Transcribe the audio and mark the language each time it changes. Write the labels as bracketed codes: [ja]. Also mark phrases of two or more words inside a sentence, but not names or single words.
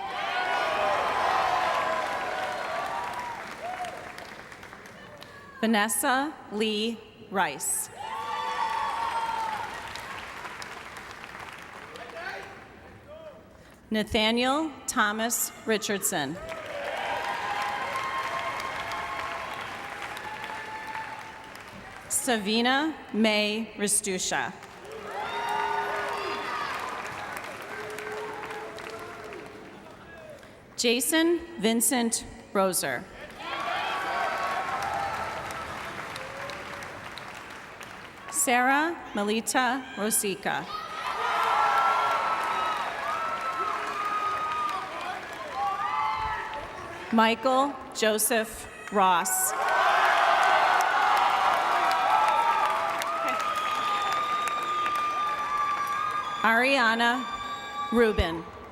[en] Vanessa Lee Rice. Nathaniel Thomas Richardson. Savina May Ristusha. Jason Vincent Roser. Sarah Melita Rosica. Michael Joseph Ross. Ariana Rubin.